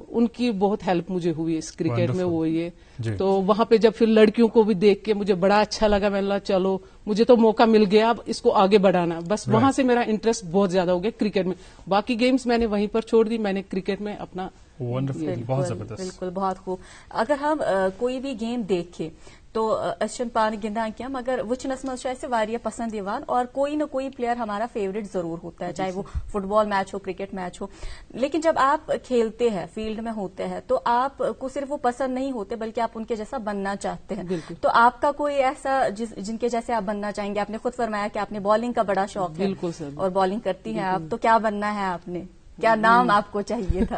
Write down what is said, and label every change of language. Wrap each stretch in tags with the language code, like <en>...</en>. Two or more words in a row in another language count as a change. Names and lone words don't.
<ur>ان کی بہت ہیلپ مجھے ہوئی اس کرکٹ میں. وہ یہ تو وہاں پہ جب پھر لڑکیوں کو بھی دیکھ کے مجھے بڑا اچھا لگا. میں نے کہا چلو مجھے تو موقع مل گیا, اب اس کو آگے بڑھانا. بس وہاں سے میرا انٹرسٹ بہت زیادہ ہو گیا کرکٹ میں. باقی گیمز میں نے وہیں پر چھوڑ دی, میں نے کرکٹ میں اپنا. بہت زبردست, بالکل بہت خوب. اگر ہم کوئی بھی گیم دیکھیں تو</ur> <ks>أسۍ پان گندان کیا, مگر وچنس مز واریاہ پسند یوان,</ks> <ur>اور کوئی نہ کوئی پلیئر ہمارا فیوریٹ ضرور ہوتا ہے, چاہے وہ فٹ بال میچ ہو, کرکٹ میچ ہو. لیکن جب آپ کھیلتے ہیں, فیلڈ میں ہوتے ہیں, تو آپ کو صرف وہ پسند نہیں ہوتے بلکہ آپ ان کے جیسا بننا چاہتے ہیں. تو آپ کا کوئی ایسا جن کے جیسے آپ بننا چاہیں گے؟ آپ نے خود فرمایا کہ آپ نے بالنگ کا بڑا شوق ہے اور بالنگ کرتی ہیں آپ, تو کیا بننا ہے آپ نے, کیا نام آپ کو چاہیے تھا؟</ur>